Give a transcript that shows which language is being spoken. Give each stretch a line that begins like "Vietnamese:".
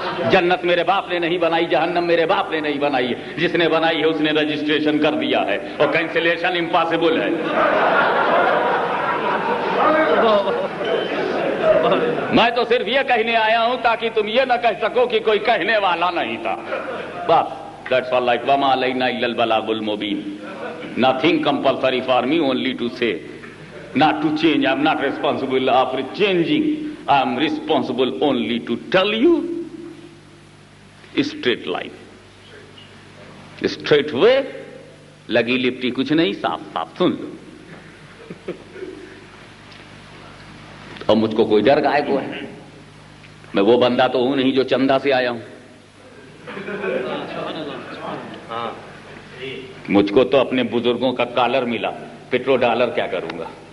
Urdu: جنت میرے باپ نے نہیں بنائی، جہنم میرے باپ نے نہیں بنائی ہے. جس نے بنائی ہے اس نے رجسٹریشن کر دیا ہے اور کینسلیشن امپاسبل ہے. میں تو صرف یہ کہنے آیا ہوں تاکہ تم یہ نہ کہہ سکو کہ کوئی کہنے والا نہیں تھا.
English: بس that's all right.
Arabic: وَمَا عَلَيْنَا إِلَّا الْبَلَاغُ الْمُبِينُ.
English: Nothing compulsory for me, only to say, not to change. I am not responsible of changing. I am responsible only to tell you straight line, straight way.
Urdu: لگی لپٹی کچھ نہیں، صاف صاف سن لو. اور مجھ کو کوئی ڈر گائے کو ہے؟ میں وہ بندہ تو ہوں نہیں جو چندہ سے آیا ہوں. مجھ کو تو اپنے بزرگوں کا کالر ملا، پیٹرو ڈالر کیا کروں گا.